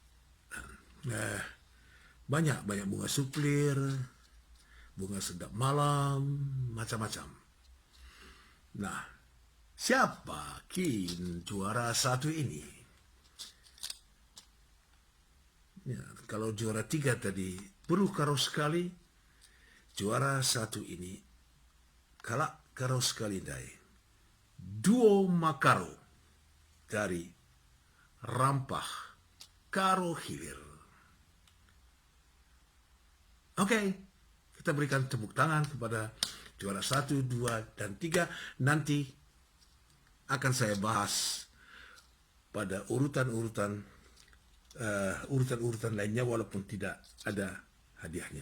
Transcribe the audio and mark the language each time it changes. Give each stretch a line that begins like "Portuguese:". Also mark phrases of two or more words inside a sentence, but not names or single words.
Indonesian: Banyak bunga suplir, bunga sedap malam, macam-macam. Nah, siapa kin juara satu ini? Ya, kalau juara 3 tadi perlu karo sekali, juara satu ini
Batak Karo: kalak karo sekali dai.
Indonesian: Duo Makaro dari Rampah Karo Hilir. Oke, kita berikan tepuk tangan kepada juara 1, 2, dan 3. Nanti akan saya bahas pada urutan-urutan lainnya walaupun tidak ada hadiahnya.